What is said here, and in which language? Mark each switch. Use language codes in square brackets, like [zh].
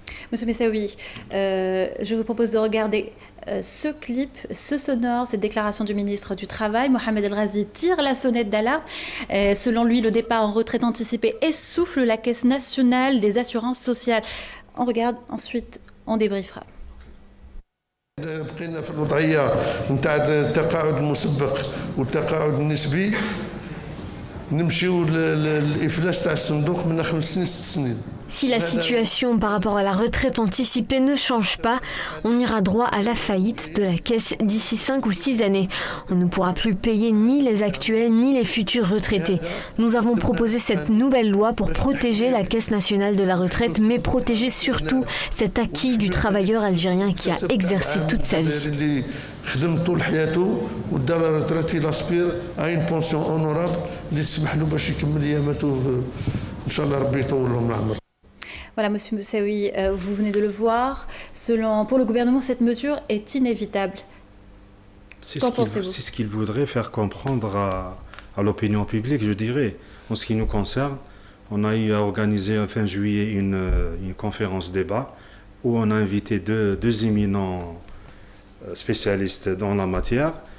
[fr] Monsieur Messaoui, je vous propose de regarder ce clip, ce sonore, cette déclaration du ministre du Travail. Mohamed El Razi tire la sonnette d'alarme. Selon lui, le départ en retraite anticipée essouffle la Caisse nationale des assurances sociales. On regarde, ensuite on débriefera. [ar] بقينا في الوضعيه نتاع التقاعد المسبق والتقاعد النسبي نمشيو للافلاس تاع الصندوق من 5 سنين 6 سنين. [fr] Si la situation par rapport à la retraite anticipée ne change pas, on ira droit à la faillite de la caisse d'ici 5 ou 6 années. On ne pourra plus payer ni les actuels ni les futurs retraités. Nous avons proposé cette nouvelle loi pour protéger la Caisse nationale de la retraite, mais protéger surtout cet acquis du travailleur algérien qui a exercé toute sa vie. [ar] خدم طول حياته ودار [fr] ريتريتي لاسبير اي بونسيون اونورابل [ar] اللي تسمح له باش يكمل اياماته ان شاء الله ربي يطول لهم العمر. [fr] Voilà, Monsieur Moussaoui, vous venez de le voir. Pour le gouvernement, cette mesure est inévitable. C'est ce qu'il voudrait faire comprendre à l'opinion publique, je dirais. En ce qui nous concerne, on a eu à organiser fin juillet une conférence débat où on a invité deux éminents spécialistes dans la matière.